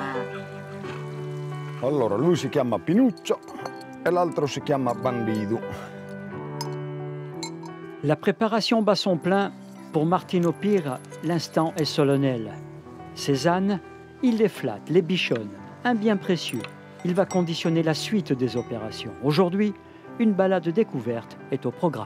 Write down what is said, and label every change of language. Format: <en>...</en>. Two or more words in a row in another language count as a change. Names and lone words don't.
<it>Allora, lui si chiama Pinuccio e l'altro si chiama Bandido.</it> <fr>La préparation bat son plein. Pour Martino Pire, l'instant est solennel. Ses ânes, il les flatte, les bichonne. Un bien précieux. Il va conditionner la suite des opérations. Aujourd'hui, une balade découverte est au programme.</fr>